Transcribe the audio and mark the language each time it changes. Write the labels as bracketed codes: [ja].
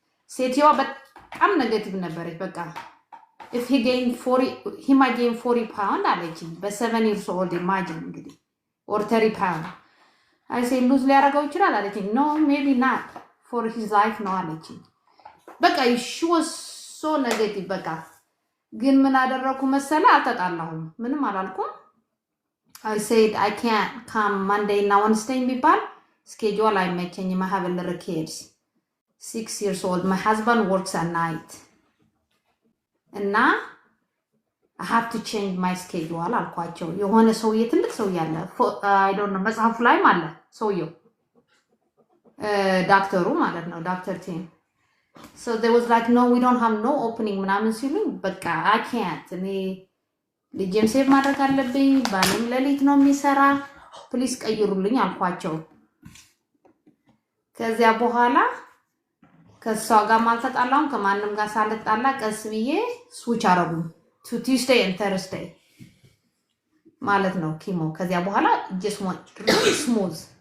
[am] ሴትየዋ በጣም ኔጌቲቭ ነበረች። በቃ [en] if he gained 40, he might gain 40 pounds [am] አለችኝ በ7 [en] years old. imagine [am] እንግዲህ [en] or 30 pounds. I say lose [am] ሊያደርገው ይችላል አለችኝ. [en] no, maybe not for his life [am] ነው አለችኝ። በቃ [en] she was so negative. [am] በቃ ግን ምን አደረኩ መሰለ አልተጣላሁም ምንም አላልኩም። [en] I said I can't come Monday [am] እና Wednesday የሚባል [en] schedule [am] አይመቸኝም. [en] I have a little kids 6 years old. My husband works at night [am] እና [en] I have to change my schedule [am] አልኳቸው። የሆነ ሰውዬ ትልቅ ሰው ያለ [en] I don't know [am] መጽሐፉ ላይም አለ ሰውዬው ዳክተሩ ማለት ነው ዳክተር ቲም. [en] So there was like, no, we don't have no opening [am] ምናምን ሲሉኝ በቃ [en] I can't. [am] እኔ ልጄም ሴቭ ማድረግ አለብኝ ባለም ለሊት ነው የሚሰራ ፕሊስ ቀይሩልኝ አልኳቸው። ከዚያ በኋላ ከሷ ጋር ማልተጣላም ከማንም ጋር ሳልጣላ ቀስ ብዬ ስዊች አረጉ [en] to Tuesday and Thursday [am] ማለት ነው ኪሞ። ከዚያ በኋላ [en] just want really smooth.